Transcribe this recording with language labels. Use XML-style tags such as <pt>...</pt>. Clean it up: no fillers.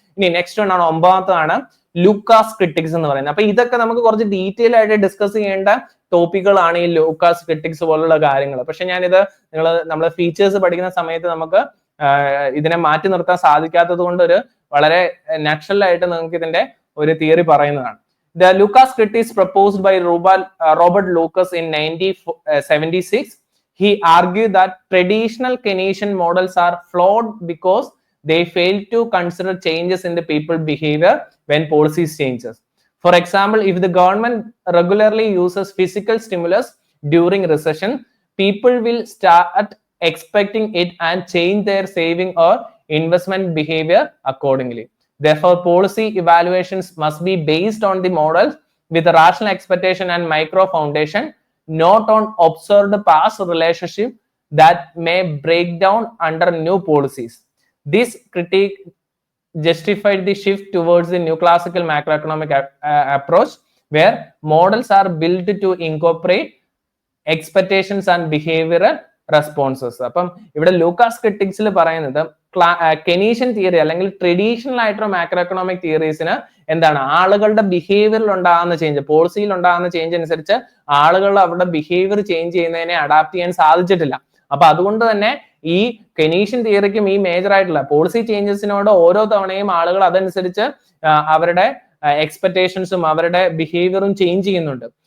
<ml>ഇനി നെക്സ്റ്റ് ആണ് 9ാമതാണ് Lucas critics എന്ന് പറയുന്നത്. അപ്പൊ ഇതൊക്കെ നമുക്ക് കുറച്ച് ഡീറ്റെയിൽ ആയിട്ട് ഡിസ്കസ് ചെയ്യേണ്ട ടോപ്പിക്കുകളാണ് ഈ ലൂക്കാസ് ക്രിറ്റിക്സ് പോലുള്ള കാര്യങ്ങൾ. പക്ഷെ ഞാനിത് നമ്മൾ ഫീച്ചേഴ്സ് പഠിക്കുന്ന സമയത്ത് നമുക്ക് ഇതിനെ മാറ്റി നിർത്താൻ സാധിക്കാത്തത് കൊണ്ട് ഒരു വളരെ നാച്ചുറൽ ആയിട്ട് നിങ്ങൾക്ക് ഇതിന്റെ ഒരു തിയറി പറയുന്നതാണ്.</ml> <en>The Lucas critics proposed by Robert Lucas in 1976. He argued that traditional Keynesian models are flawed because they fail to consider changes in the people's behavior when policies changes. For example, if the government regularly uses physical stimulus during recession, people will start expecting it and change their saving or investment behavior accordingly. Therefore, policy evaluations must be based on the models with a rational expectation and micro foundation, not on observed past relationship that may break down under new policies. This critique justified the shift towards the new classical macroeconomic approach, where models are built to incorporate expectations and behavioral responses.</en> <ml>അപ്പം ഇവിടെ Lucas ക്രിട്ടിക്സിൽ പറയുന്നത് Keynesian theory അല്ലെങ്കിൽ traditional ആയിട്ടുള്ള macro economic തിയറീസിന് എന്താണ് ആളുകളുടെ ബിഹേവിയറിൽ ഉണ്ടാകുന്ന change, പോളിസിയിൽ ഉണ്ടാകുന്ന change അനുസരിച്ച് ആളുകൾ അവരുടെ ബിഹേവിയർ ചേഞ്ച് ചെയ്യുന്നതിനെ അഡാപ്റ്റ് ചെയ്യാൻ സാധിച്ചിട്ടില്ല. അപ്പൊ അതുകൊണ്ട് തന്നെ ഈ കെനീഷ്യൻ തിയറിക്കും ഈ മേജർ ആയിട്ടുള്ള പോളിസി ചേഞ്ചസിനോട് ഓരോ തവണയും ആളുകൾ അതനുസരിച്ച് അവരുടെ എക്സ്പെക്ടേഷൻസും അവരുടെ ബിഹേവിയറും ചേഞ്ച് ചെയ്യുന്നുണ്ട്.</ml>